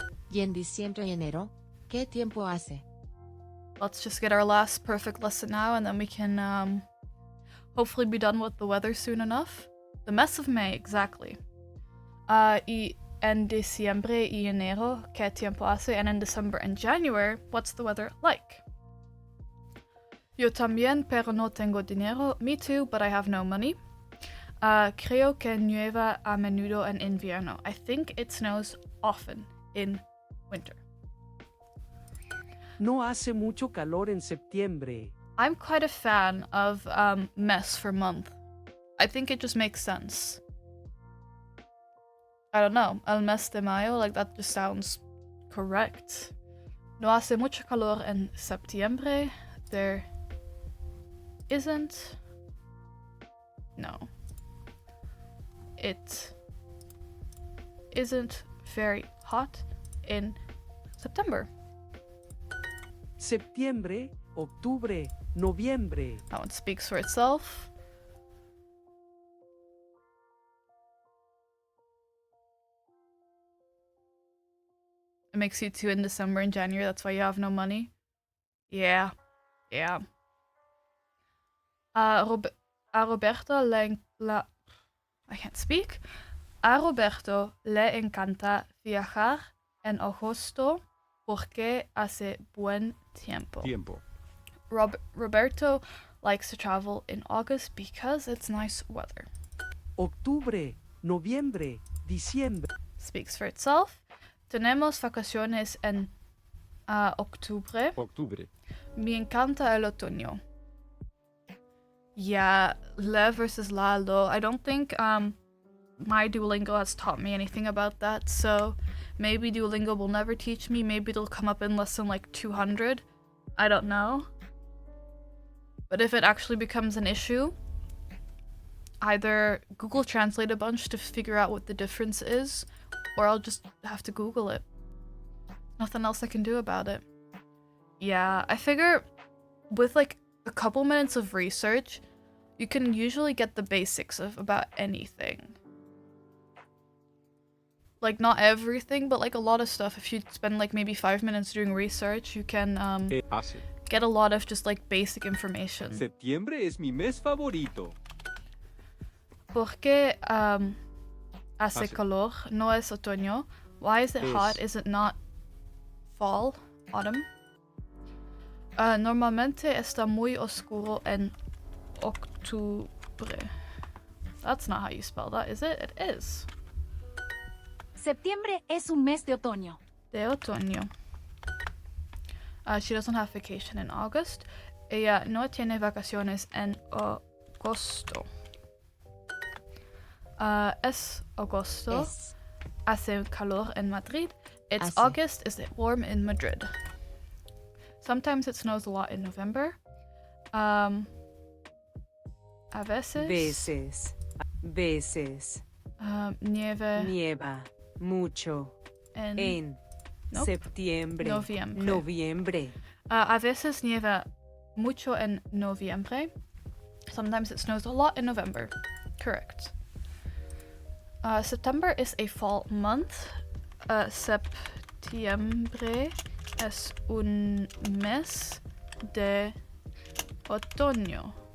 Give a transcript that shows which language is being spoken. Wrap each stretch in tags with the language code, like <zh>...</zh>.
<es>Y en diciembre y enero, ¿qué tiempo hace?</es> <en>Let's just get our last perfect lesson now and then we can hopefully be done with the weather soon enough. The mes of May, exactly.</en> <es>Y en diciembre y enero, ¿qué tiempo hace?</es> <en>And in December and January, what's the weather like?</en> <es>Yo también, pero no tengo dinero.</es> <en>Me too, but I have no money.</en> <es>Creo que nieva a menudo en invierno.</es> <en>I think it snows often in winter.</en> <es>No hace mucho calor en septiembre.</es> <en>I'm quite a fan of mes for month. I think it just makes sense. I don't know,</en> <es>el mes de mayo,</es> <en>like that just sounds correct.</en> <es>No hace mucho calor en septiembre.</es> <en>There isn't. No. It isn't very hot in September.</en> <es>Septiembre, octubre, noviembre.</es> <en>That one speaks for itself. It makes you two in December and January, that's why you have no money. Yeah. Yeah. Roberto I can't speak.</en> <es>A Roberto le encanta viajar en agosto porque hace buen tiempo.</es> <en>Roberto likes to travel in August because it's nice weather.</en> <es>Octubre, noviembre, diciembre.</es> <en>Speaks for itself.</en> <es>Tenemos vacaciones en octubre. Me encanta el otoño.</es> <en>Yeah,</en> <es>le versus la, lo.</es> <en>I don't think my Duolingo has taught me anything about that, so maybe Duolingo will never teach me. Maybe it'll come up in lesson like 200. I don't know. But if it actually becomes an issue, either Google Translate a bunch to figure out what the difference is, or I'll just have to Google it. Nothing else I can do about it. Yeah, I figure with like a couple minutes of research, you can usually get the basics of about anything. Like, not everything, but like a lot of stuff. If you spend like maybe 5 minutes doing research, you can</en> <es>Hace.</es> <en>get a lot of just like basic information.</en> <es>Septiembre es mi mes favorito. Porque hace Hace. calor, no es otoño.</es> <en>Why is it hot?</en> <es>Es.</es> <en>Is it not fall? Autumn?</en> <es>Normalmente está muy oscuro en octubre.</es> <en>That's not how you spell that, is it? It is.</en> <es>Septiembre es un mes de otoño. De otoño.</es> <en>She doesn't have vacation in August.</en> <es>Ella no tiene vacaciones en agosto. Es agosto. Es. Hace calor</es> <en>in Madrid. It's</en> <es>Hace.</es> <en>August. Is it warm in Madrid? Sometimes it snows a lot in November.</en> <es>A veces. Veces. Nieve Nieva. Mucho.</es> <en>en Nope.</en> <es>Septiembre. Noviembre. Noviembre. A veces nieva mucho en noviembre.</es> <en>Sometimes it snows a lot in November. Correct. September is a fall month.</en> <es>Septiembre es un mes de otoño.</es>